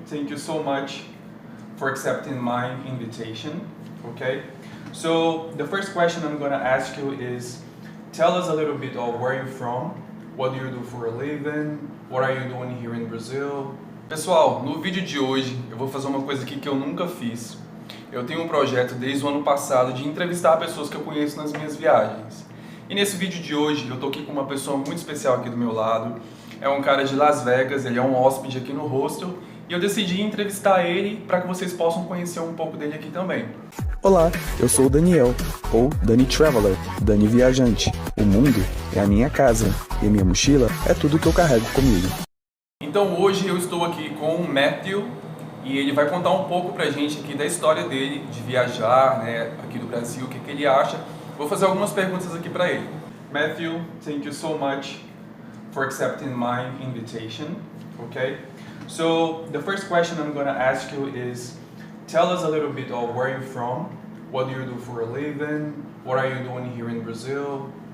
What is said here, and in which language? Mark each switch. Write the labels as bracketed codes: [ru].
[en] thank you so much for accepting my invitation. Okay, so the first question I'm gonna ask you is, tell us a little bit of where you're from, what do you do for a living, what are you doing here in Brazil? [pt] Pessoal, no vídeo de hoje eu vou fazer uma coisa aqui que eu nunca fiz. Eu tenho um projeto desde o ano passado de entrevistar pessoas que eu conheço nas minhas viagens. E nesse vídeo de hoje eu tô aqui com uma pessoa muito especial aqui do meu lado. É um cara de Las Vegas, ele é um hóspede aqui no hostel e eu decidi entrevistar ele para que vocês possam conhecer um pouco dele aqui também. Olá, eu sou o Daniel, ou Dani Traveler, Dani Viajante. O mundo é a minha casa e a minha mochila é tudo que eu carrego comigo. Então hoje eu estou aqui com o Matthew e ele vai contar um pouco pra gente aqui da história dele, de viajar, né, aqui do Brasil, o que ele acha. Vou fazer algumas perguntas aqui para ele. [en] Matthew, thank you so much for accepting my invitation. Okay, so the first question I'm gonna ask you is, tell us a little bit of where you're from, what do you do for a living, what are you doing here in Brazil?